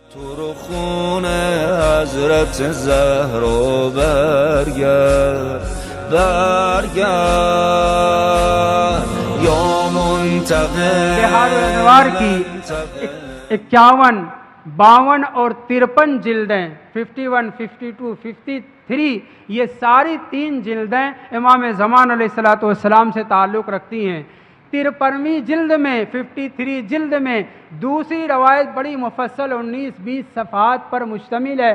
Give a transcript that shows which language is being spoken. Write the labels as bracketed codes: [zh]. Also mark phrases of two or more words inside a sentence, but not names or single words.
[fa] تو رو خون حضرت زهرا برگرد یا منتقم [ur] بہار انوار کی 51، 52 اور 53 جلدیں 51، 52، 53 یہ ساری 3 جلدیں امام زمان [ar] علیہ الصلوۃ والسلام [ur] سے تعلق رکھتی ہیں۔ 53ویں جلد میں 53 جلد میں دوسری روایت بڑی مفصل 19-20 صفحات پر مشتمل ہے۔